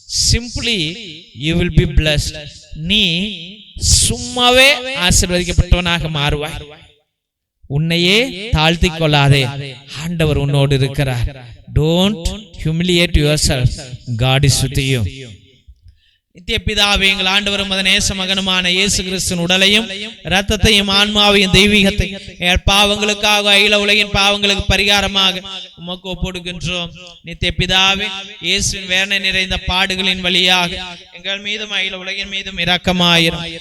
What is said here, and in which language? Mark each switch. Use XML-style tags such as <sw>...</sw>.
<en>Simply you will be blessed.</en> <ta>நீ சும்மாவே ஆசீர்வதிக்கப்பட்டவனாக மாறுவாய். உன்னையே தாழ்த்திக் கொள்ளாதே, ஆண்டவர் உன்னோடு இருக்கிறார்.</ta> <en>Don't humiliate yourself. God is with you.</en> <ta>நித்திய பிதாவே, எங்கள் ஆண்டவரும் நேச மகனுமான இயேசு கிறிஸ்துவின் உடலையும் இரத்தத்தையும் ஆன்மாவையும் தெய்வீகத்தையும் எங்கள் பாவங்களுக்காக, அகில உலகின் பாவங்களுக்கு பரிகாரமாக உமக்கு ஒப்புடுகின்றோம். நித்திய பிதாவே, இயேசுவின் வேதனை நிறைந்த பாடுகளின் வழியாக எங்கள் மீதும் அகில உலகின் மீதும் இரக்கமாயிரும்.</ta>